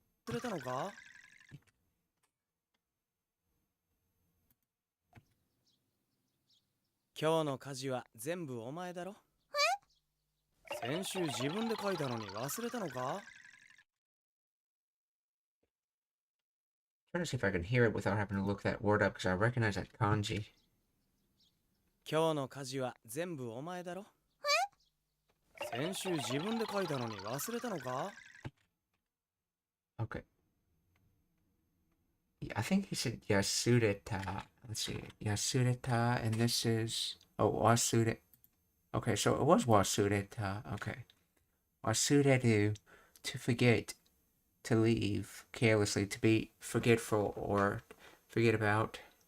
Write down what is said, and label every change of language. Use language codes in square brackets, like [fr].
[ja] 忘れたのか。今日の家事は全部お前だろ。先週自分で書いたのに忘れたのか。 [en] Trying to see if I can hear it without having to look that word up because I recognize that kanji. [ja] 今日の家事は全部お前だろ。先週自分で書いたのに忘れたのか。 [en] Okay. I think he said Yasureta. Let's see. Yasureta, and this is. Oh, Wasureta. Okay, so it was Wasureta. Okay. Wasureru, to forget, to leave carelessly, to be forgetful or forget about.